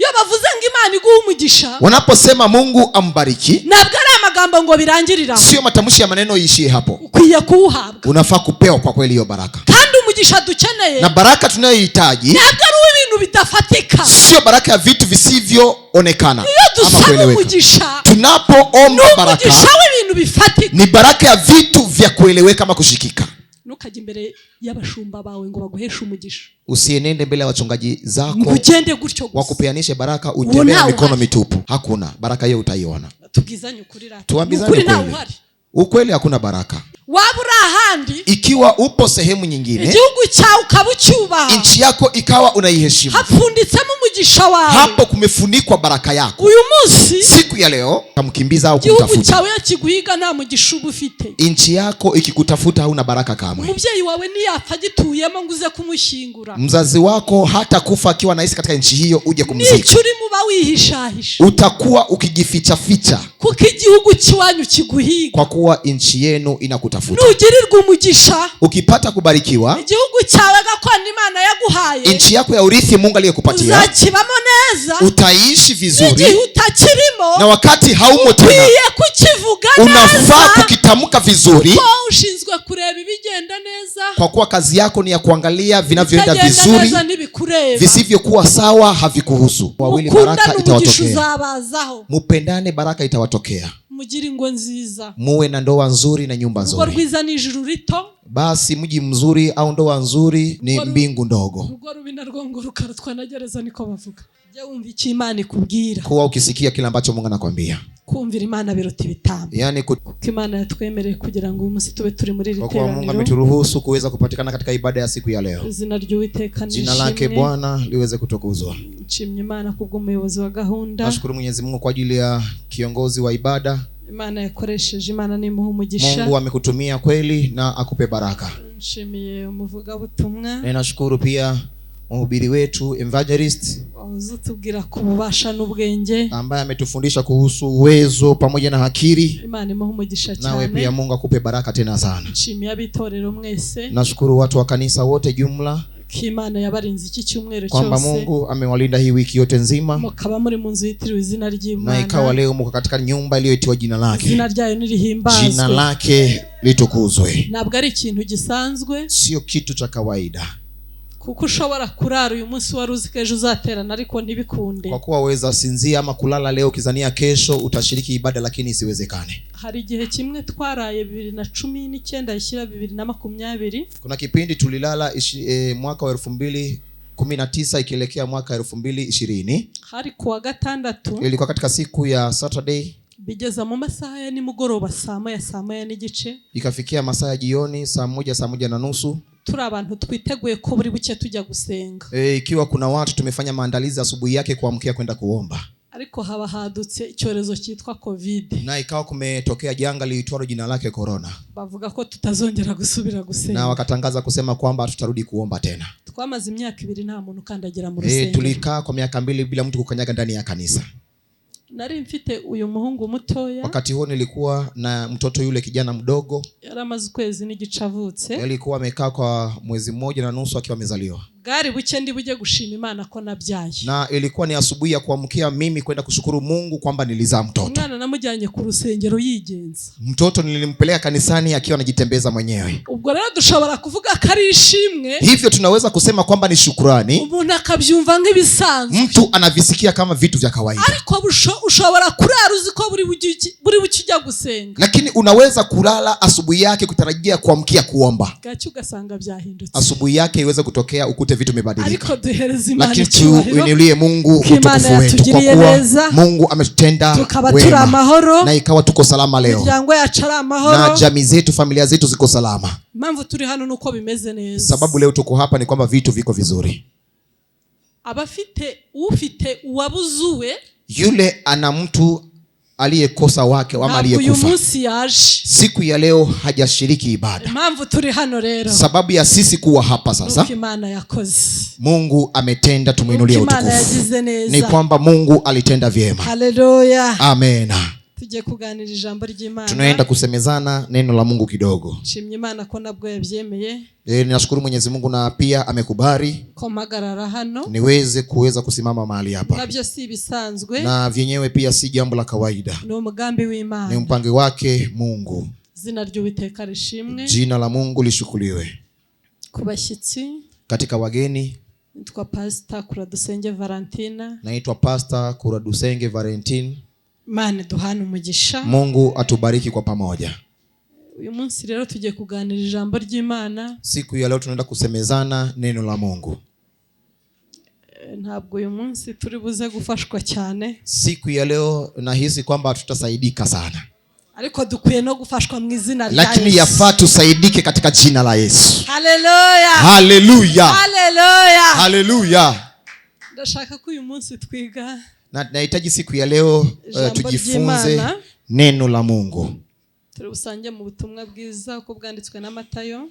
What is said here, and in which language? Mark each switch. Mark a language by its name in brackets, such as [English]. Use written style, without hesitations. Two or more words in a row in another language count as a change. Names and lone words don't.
[Kinyarwanda] bavuze ngo Imana iguhe umugisha, [Swahili] wanaposema Mungu ambariki, [Kinyarwanda] ntabwo ari amagambo ngo birangirira, [Swahili] sio matamshi ya maneno yishie hapo. [Kinyarwanda] ukwiye kuuhabwa, [Swahili] Unafaa kupewa kwa kweli hiyo baraka. [Kinyarwanda] kandi umugisha dukeneye [Swahili] Na baraka tunayohitaji [Kinyarwanda] ntabwo ari uw'ibintu bidafatika, [Swahili] sio baraka ya vitu visivyoonekana [Kinyarwanda] iyo ama dusaba [Swahili] kueleweka. [Kinyarwanda] umugisha [Swahili] Tunapoomba baraka [Kinyarwanda] umugisha w'ibintu bifatika, [Swahili] ni baraka ya vitu vya kueleweka ama kushikika. [Kinyarwanda] ntukajye imbere y'abashumba bawe ngo baguheshe umugisha, [Swahili] Usienende mbele ya wachungaji zako [Kinyarwanda] ugende gutyo gusa [Swahili] wakupeanishe baraka utembee na mikono mitupu. Hakuna baraka hiyo, utaiona. [Kinyarwanda] tubwizanye ukuri rata, [Swahili] Tuambizane [Kinyarwanda] ukuri ntawe [Swahili] ukweli. [Kinyarwanda] uhari. [Swahili] Ukweli hakuna baraka. [Kinyarwanda] waba uri ahandi, [Swahili] Ikiwa upo sehemu nyingine, [Kinyarwanda] igihugu cyawe ukaba ucyubaha, [Swahili] nchi yako ikawa unaiheshimu, [Kinyarwanda] hapfunditsemo umugisha wawe, [Swahili] hapo kumefunikwa baraka yako. [Kinyarwanda] uyu munsi [Swahili] Siku ya leo kamkimbiza au [Kinyarwanda] igihugu [Swahili] kumtafuta, [Kinyarwanda] cyawe yakiguhiga nta mugisha uba ufite, [Swahili] nchi yako ikikutafuta hauna baraka kamwe. [Kinyarwanda] umubyeyi wawe niyapfa agituyemo ngo uze kumushyingura, [Swahili] Mzazi wako hata kufa akiwa naishi katika nchi hiyo uje kumzika, [Kinyarwanda] nicyo urimo uba wihishahisha, [Swahili] utakuwa ukijifichaficha [Kinyarwanda] kuko igihugu cy'iwanyu kiguhiga. [Swahili] kwa kuwa nchi yenu inakutafuta. [Kinyarwanda] nugirirwa umugisha, [Swahili] Ukipata kubarikiwa, [Kinyarwanda] igihugu cyawe gakondo Imana yaguhaye, [Swahili] nchi yako ya urithi Mungu aliyekupatia, [Kinyarwanda] uzakibamo neza, [Swahili] utaishi vizuri, [Kinyarwanda] n'igihe utakirimo [Swahili] na wakati haumo tena [Kinyarwanda] ukwiye kukivuga [Swahili] unafaa [Kinyarwanda] neza, [Swahili] kukitamka vizuri, [Kinyarwanda] ko ushinzwe kureba ibigenda neza, [Swahili] kwa kuwa kazi yako ni ya kuangalia vinavyoenda [Kinyarwanda] ibitagenda [Swahili] vizuri, [Kinyarwanda] neza ntibikureba. [Swahili] visivyokuwa sawa havikuhusu. Wawili [Kinyarwanda] mukundane [Swahili] baraka [Kinyarwanda] umugisha [Swahili] itawatokea, [Kinyarwanda] uzabazaho, [Swahili] mupendane baraka itawatokea, [Kinyarwanda] mugire ingo nziza, [Swahili] muwe na ndoa nzuri na nyumba [Kinyarwanda] urugo [Swahili] nzuri. [Kinyarwanda] rwiza ni ijuru rito, [Swahili] Basi mji mzuri au ndoa nzuri ni mbingu ndogo. [Kinyarwanda] urugo rubi narwo ngo rukarutwa na gereza, niko bavuga. jya wumva icyo Imana ikubwira, [Swahili] Kuwa ukisikia kile ambacho Mungu anakwambia, [Kinyarwanda] kumvira Imana biruta ibitambo, [Swahili] yani [Kinyarwanda] kuko Imana yatwemereye kugira ngo uyu munsi tube turi muri iri [Swahili] kwa kuwa Mungu [Kinyarwanda] teraniro. [Swahili] ameturuhusu kuweza kupatikana katika ibada ya siku ya leo. [Kinyarwanda] izina ry'Uwiteka [Swahili] Jina lake [Kinyarwanda] nishimwe. [Swahili] Bwana liweze kutukuzwa. [Kinyarwanda] nshimye Imana kubw'umuyobozi wa gahunda, [Swahili] Nashukuru Mwenyezi Mungu kwa ajili ya kiongozi wa ibada. [Kinyarwanda] Imana yakoresheje. Imana nimuha umugisha. [Swahili] Mungu amekutumia kweli na akupe baraka. [Kinyarwanda] nshimiye umuvugabutumwa, [Swahili] Ninashukuru pia mhubiri wetu evangelist [Kinyarwanda] wahoze utubwira ku bubasha n'ubwenge. [Swahili] ambaye ametufundisha kuhusu uwezo pamoja na akili. [Kinyarwanda] Imana imuha umugisha [Swahili] Nawe pia [Kinyarwanda] cyane. [Swahili] Mungu akupe baraka tena sana. [Kinyarwanda] nshimiye abitorero mwese, [Swahili] Nashukuru watu wa kanisa wote jumla [Kinyarwanda] ko Imana yabarinze iki cyumweru [Swahili] kwamba [Kinyarwanda] cyose, [Swahili] Mungu amewalinda hii wiki yote nzima, [Kinyarwanda] mukaba muri mu nzu yitiriwe izina [Swahili] na [Kinyarwanda] ry'Imana. [Swahili] ikawa leo mko katika nyumba iliyoitiwa jina lake. [Kinyarwanda] izina ryayo nirihimbazwe. [Swahili] Jina lake litukuzwe. [Kinyarwanda] ntabwo ari ikintu gisanzwe, [Swahili] Sio kitu cha kawaida, [Kinyarwanda] kuko ushobora kurara uyu munsi wari uzi ko ejo uzaterana ariko ntibikunde. [Swahili] kwa kuwa waweza sinzia ama kulala leo kizania kesho utashiriki ibada, lakini isiwezekane. [Kinyarwanda] hari igihe kimwe twaraye 2019 ishyira 2020, [Swahili] Kuna kipindi tulilala mwaka wa 2019 ikielekea mwaka 2020. [Kinyarwanda] hari kuwa gatandatu, [Swahili] Ilikuwa katika siku ya Saturday, [Kinyarwanda] bigeza mu masaha ya nimugoroba saa moya n'igice, [Swahili] ikafikia masaa ya jioni saa moja na nusu. [Kinyarwanda] turi abantu twiteguye ko buri buke tujya gusenga, [Swahili] Ikiwa kuna watu tumefanya maandalizi asubuhi yake kuamkia kwenda kuomba, [Kinyarwanda] ariko haba hadutse icyorezo cyitwa covid, [Swahili] na ikawa kumetokea janga liitwalo jina lake corona, [Kinyarwanda] bavuga ko tutazongera gusubira [Swahili] na [Kinyarwanda] gusenga. [Swahili] wakatangaza kusema kwamba tutarudi kuomba tena. [Kinyarwanda] twamaze imyaka 2 nta muntu ukandagira mu rusengero. [Swahili] Tulikaa kwa miaka 2 bila mtu kukanyaga ndani ya kanisa. [Kinyarwanda] nari mfite uyu muhungu mutoya, [Swahili] Wakati huo nilikuwa na mtoto yule kijana mdogo, [Kinyarwanda] yari amaze ukwezi n'igice avutse, [Swahili] alikuwa amekaa kwa mwezi 1.5 akiwa amezaliwa, [Kinyarwanda] bwari buke ndi bujye gushima Imana ko nabyaye. [Swahili] na ilikuwa ni asubuhi ya kuamkia mimi kwenda kushukuru Mungu kwamba nilizaa mtoto. [Kinyarwanda] umwana namujyanye ku rusengero yigenza, [Swahili] Mtoto nilimpeleka kanisani akiwa anajitembeza mwenyewe. [Kinyarwanda] ubwo rero dushobora kuvuga ko ari ishimwe, [Swahili] Hivyo tunaweza kusema kwamba ni shukrani, [Kinyarwanda] umuntu akabyumva nk'ibisanzwe, [Swahili] mtu anavisikia kama vitu vya kawaida, [Kinyarwanda] ariko ushobora kurara uzi ko buri buke ujya gusenga, [Swahili] lakini unaweza kulala asubuhi yake kutarajia kuamkia kuomba, [Kinyarwanda] gacyo ugasanga byahindutse. [Swahili] asubuhi yake iweze kutokea ukute vitu vimebadilika. [Kinyarwanda] ariko duhereze Imana [Swahili] Lakini [Kinyarwanda] icyubahiro, [Swahili] tuinulie Mungu [Kinyarwanda] Imana [Swahili] utukufu wetu, kwa [Kinyarwanda] yatugiriye [Swahili] kuwa [Kinyarwanda] neza, [Swahili] Mungu ametutenda [Kinyarwanda] tukaba turi [Swahili] wema [Kinyarwanda] amahoro, [Swahili] na ikawa tuko salama leo, [Kinyarwanda] imiryango yacu ari [Swahili] na [Kinyarwanda] amahoro. [Swahili] jamii zetu, familia zetu ziko salama. [Kinyarwanda] impamvu turi hano nuko bimeze neza. [Swahili] Sababu leo tuko hapa ni kwamba vitu viko vizuri. [Kinyarwanda] ufite uwabuzuwe, [Swahili] Yule ana mtu aliyekosa wake ama [Kinyarwanda] ntabwo uyu [Swahili] aliyekufa, [Kinyarwanda] munsi yaje. [Swahili] siku ya leo hajashiriki ibada. [Kinyarwanda] impamvu turi hano rero, [Swahili] Sababu ya sisi kuwa hapa sasa, [Kinyarwanda] nuko Imana yakoze, [Swahili] Mungu ametenda, tumuinulie [Kinyarwanda] nuko Imana [Swahili] utukufu. [Kinyarwanda] yagize neza. [Swahili] Ni kwamba Mungu alitenda vyema. Haleluya. Amen. [Kinyarwanda] Tujye kuganira ijambo ry'Imana. [Swahili] Tunaenda kusemezana neno la Mungu kidogo. [Kinyarwanda] Nshimye Imana ko nabwo yabyemeye. [Swahili] Ninashukuru Mwenyezi Mungu na pia amekubali [Kinyarwanda] ko mpagarara hano [Swahili] kuweza kusimama mahali hapa. [Kinyarwanda] Nabyo si bisanzwe. [Swahili] Na vyenyewe pia si jambo la kawaida. [Kinyarwanda] Ni umugambi w'Imana. [Swahili] Ni mpango wake Mungu. [Kinyarwanda] Zina ry'Uwiteka rishimwe. [Swahili] Jina la Mungu lishukuriwe. [Kinyarwanda] Kubashyitsi, [Swahili] katika wageni, [Kinyarwanda] naitwa Pastor Kuradusenge Valentina. [Swahili] Naitwa Pastor Kuradusenge Valentine. [Kinyarwanda] Imana duhana umugisha. [Swahili] Mungu atubariki kwa pamoja. [Kinyarwanda] Uyu munsi rero tujye kuganira ijambo ry'Imana. [Swahili] Siku ya leo tunaenda kusemezana neno la Mungu. [Kinyarwanda] Ntabwo uyu munsi turi buze gufashwa cyane. [Swahili] Siku ya leo nahisi kwamba tutasaidika sana. [Kinyarwanda] Ariko dukwiye no gufashwa mu izina rya Yesu. [Swahili] Lakini yafaa tusaidike katika jina la Yesu. [Kinyarwanda] Haleluya. [Swahili] Haleluya. [Kinyarwanda] Haleluya. [Swahili] Haleluya. [Kinyarwanda] Ndashaka ko uyu munsi twiga. [Swahili] Na nahitaji siku ya leo tujifunze neno la Mungu. [Kinyarwanda] Turusange mu butumwa bwiza uko bwanditswe na Matayo.